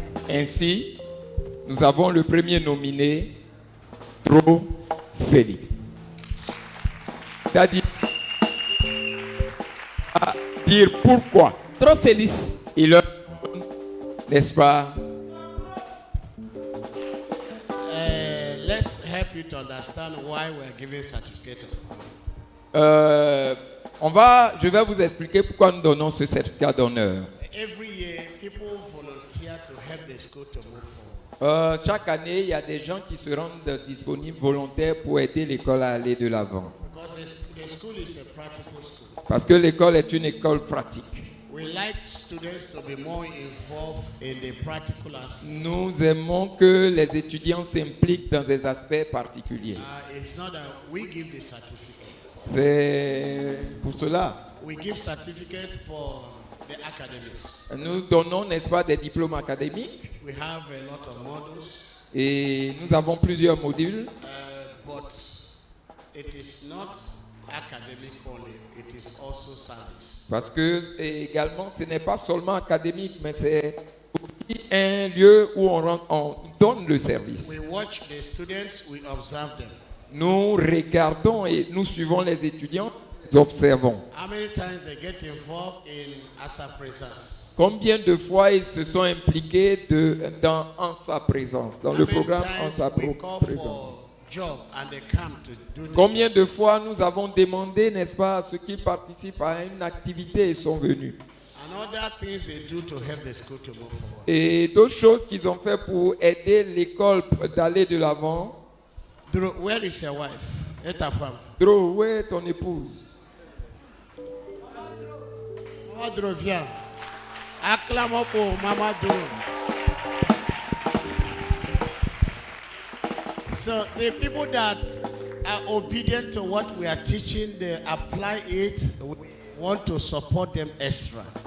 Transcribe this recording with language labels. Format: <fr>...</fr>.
<fr>Ainsi, nous avons le premier nominé, Tro Félix. C'est-à-dire à dire pourquoi. Tro Félix. Il leur donne, n'est-ce pas?</fr> <en>Let's help you to understand why we are giving certificate.</en> <fr>Je vais vous expliquer pourquoi nous donnons ce certificat d'honneur.</fr> <en>Every year, people volunteer to help the school to move forward.</en> <fr>Chaque année, il y a des gens qui se rendent disponibles volontaires pour aider l'école à aller de l'avant.</fr> <en>Because the school is a practical school.</en> <fr>Parce que l'école est une école pratique.</fr> <en>We like students to be more involved in the practical aspects.</en> <fr>Nous aimons que les étudiants s'impliquent dans des aspects particuliers.</fr> <en>It's not that we give the certificate.</en> <fr>C'est pour cela.</fr> <en>We give certificate for the academics.</en> <fr>Nous donnons, n'est-ce pas, des diplômes académiques.</fr> <en>We have a lot of modules.</en> <fr>Et nous avons plusieurs modules.</fr> <en>But it is not academic only, it is also service.</en> <fr>Parce que également, ce n'est pas seulement académique, mais c'est aussi un lieu où on donne le service.</fr> <en>We watch the students, we observe them.</en> <fr>nous regardons et nous suivons les étudiants, nous observons.</fr> <en>How many times they get involved in ASA presence?</en> <fr>Combien de fois ils se sont impliqués en sa présence, dans le programme en sa présence?</fr> <en>Job and they come to do the</en> <fr>Combien de fois nous avons demandé, n'est-ce pas, à ceux qui participent à une activité et sont venus?</fr> <en>and other things they do to help the school to move forward.</en> <fr>Et d'autres choses qu'ils ont fait pour aider l'école d'aller de l'avant.</fr> <en>Drew, where is your wife?</en> <fr>Et ta femme? Drew, où est ton épouse? Maman Drew, viens. Acclamons pour Maman Drew.</fr> <en>So the people that are obedient to what we are teaching, they apply it. We want to support them extra.</en>